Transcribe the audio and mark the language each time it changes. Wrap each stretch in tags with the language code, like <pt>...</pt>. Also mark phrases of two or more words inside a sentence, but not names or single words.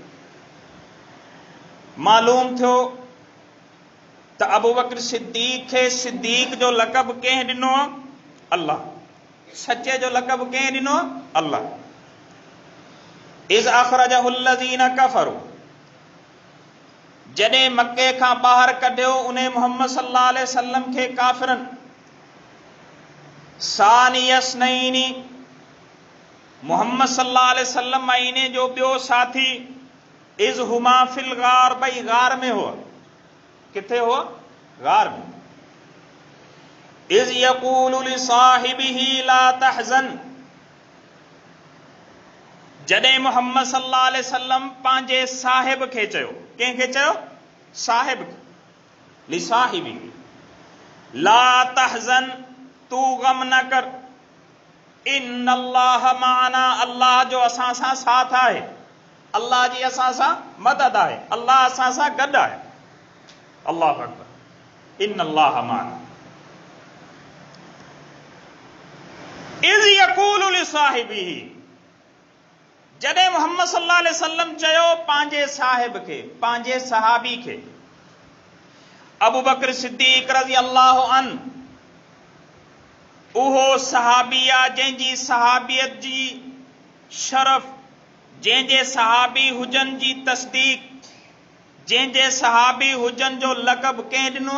<sd>मालूम थियो त अबू बकर सिद्दीक़ खे सिद्दीक़ जो लक़ब कंहिं ॾिनो? अल्लाह। सचे जो लक़ब कंहिं ॾिनो? अल्लाह।</sd> <ar>إذ أخرجه الذين كفروا,</ar> <sd>जॾहिं मके खां ॿाहिरि कढियो उन मुहम्मद</sd> <ar>صلى الله عليه وسلم</ar> <sd>खे काफ़िरनि। सानियस्नैनी, मुहम्मद</sd> <ar>صلى الله عليه وسلم</ar> <sd>ऐं इने जो ॿियो साथी।</sd> <ar>إذ هما في الغار,</ar> <sd>ॿई गार में हुआ। किथे हुआ? गार में।</sd> <ar>إذ يقول لصاحبه لا تحزن,</ar> <sd>जॾहिं मुहम्मद</sd> <ar>صلى الله عليه وسلم</ar> <sd>पंहिंजे साहिब खे चयो। कंहिंखे चयो? साहिब खे।</sd> <ar>لصاحبه لا تحزن,</ar> <sd>तू गम न कर।</sd> <ar>إن الله معنا,</ar> <sd>अल्लाह जो असां सां साथ आहे, अल्लाह जी असां सां मदद आहे, अल्लाह असां सां गॾु आहे।</sd> <ar>الله أكبر. إن الله معنا. إذ يقول لصاحبه,</ar> <sd>जॾहिं मुहम्मद</sd> <ar>صلى الله عليه وسلم</ar> <sd>चयो पंहिंजे साहिब खे, पंहिंजे सहाबी खे। अबू बकर सिद्दीक़</sd> <ar>رضي الله عنه,</ar> <sd>उहो सहाबी आहे जंहिंजी सहाबियत जी शरफ़, जंहिंजे सहाबी हुजनि जी तस्दीक, जंहिंजे सहाबी हुजनि जो लक़ब कंहिं ॾिनो?</sd>